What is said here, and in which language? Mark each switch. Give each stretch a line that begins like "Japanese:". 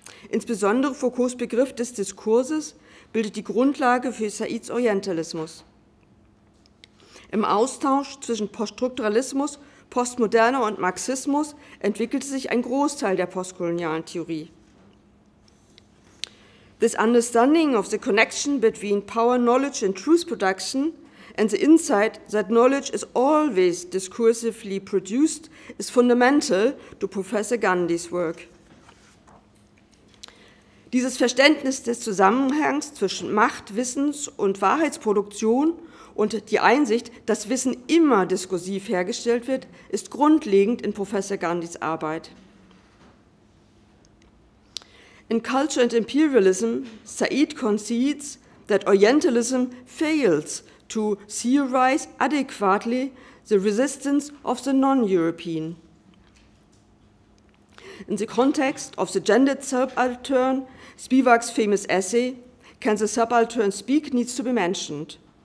German: Insbesondere Foucaults Begriff des Diskurses bildet die Grundlage für Saids Orientalismus. Im Austausch zwischen Poststrukturalismus, Postmoderne und Marxismus entwickelte sich ein Großteil der postkolonialen Theorie.
English: This understanding of the connection between power, knowledge and truth production and the insight that knowledge is always discursively produced is fundamental to Professor Gandhis work.
German: Dieses Verständnis des Zusammenhangs zwischen Macht, Wissens- und Wahrheitsproduktion und die Einsicht, dass Wissen immer diskursiv hergestellt wird, ist grundlegend in Professor Gandhis Arbeit.
English: In Culture and Imperialism, Said concedes that Orientalism fails to theorize adequately the resistance of the non-European. In the context of the gendered subaltern, Spivak's famous essay, Can the Subaltern Speak, needs to be mentioned.